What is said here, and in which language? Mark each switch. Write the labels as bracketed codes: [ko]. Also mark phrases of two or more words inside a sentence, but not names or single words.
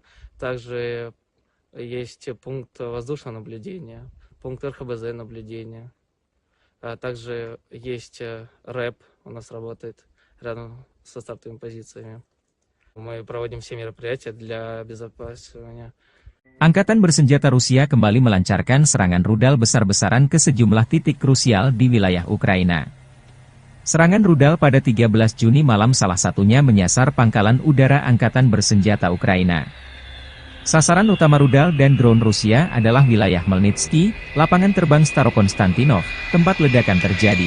[ru] Также есть пункт воздушного наблюдения, пункт РХБЗ наблюдения. Также есть РЭП, у нас работает рядом со стартовыми позициями. Мы проводим все мероприятия для обезопасивания. [id] Angkatan bersenjata Rusia kembali melancarkan serangan rudal besar-besaran ke sejumlah titik krusial di wilayah Ukraina. Serangan rudal pada 13 Juni malam salah satunya menyasar pangkalan udara Angkatan Bersenjata Ukraina. Sasaran utama rudal dan drone Rusia adalah wilayah Melnitsky, lapangan terbang Starokonstantinov, tempat ledakan terjadi.